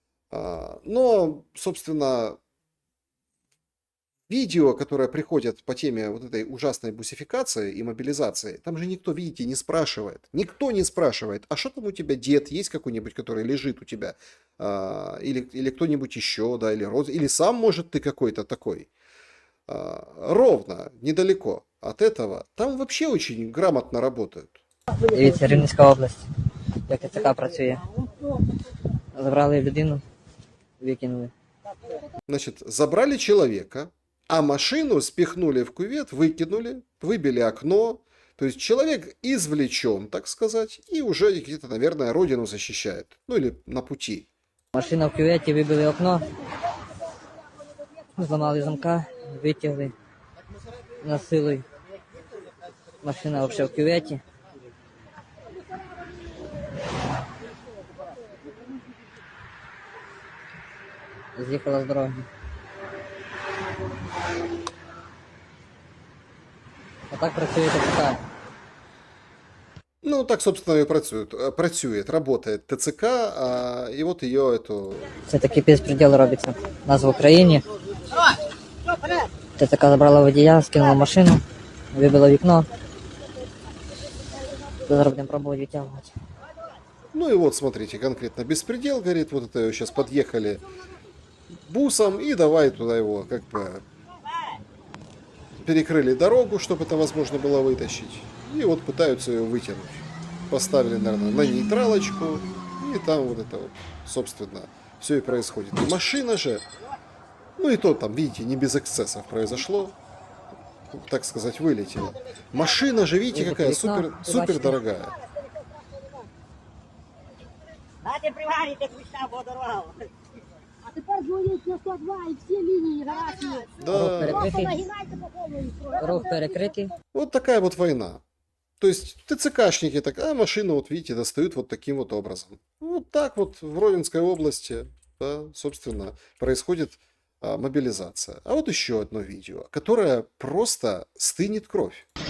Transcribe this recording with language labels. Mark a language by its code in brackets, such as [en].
[ru] Но, собственно, видео, которые приходят по теме вот этой ужасной бусификации и мобилизации, там же никто, видите, не спрашивает. Никто не спрашивает, а что там у тебя, дед есть какой-нибудь, который лежит у тебя? Или кто-нибудь еще, да, или сам, может, ты какой-то такой. Ровно, недалеко от этого. Там вообще очень грамотно работают. [uk] Дивіться, Рівненська область, як ТЦК працює. Забрали людину, викинули. [ru] Значит, забрали человека, а машину спихнули в кювет, выкинули, выбили окно. То есть человек извлечен, так сказать, и уже где-то, наверное, родину защищает. Ну или на пути. [uk] Машина в кюветі, вибили окно, зламали замка, витягли насилою. Машина взагалі в кюветі. З'їхала з дороги. А так працює ТЦК. [ru] Ну, так, собственно, и працюет, работает ТЦК, и вот ее эту... [uk] Це такий безпреділ робиться. У нас в Україні. ТЦК забрала водія, скинула машину, вибила вікно. Зараз будемо пробувати витягувати. [ru] Ну и вот, смотрите, конкретно беспредел, говорит, вот это сейчас подъехали бусом, и давай туда его, как бы, перекрыли дорогу, чтобы это возможно было вытащить. И вот пытаются ее вытянуть. Поставили, наверное, на нейтралочку, и там вот это вот, собственно, все и происходит. И машина же, ну и то там, видите, не без эксцессов произошло, так сказать, вылетела. Машина же, видите, какая супер дорогая. [uk] А тепер дзвоніть на 102 і всі лінії гарячі. [ru] Да. [uk] Рух перекритий. [ru] Вот такая вот война. То есть ТЦКшники так, а машину, вот видите, достают вот таким вот образом. Вот так вот в Ровенской области, да, собственно, происходит мобилизация. А вот еще одно видео, которое просто стынет кровь.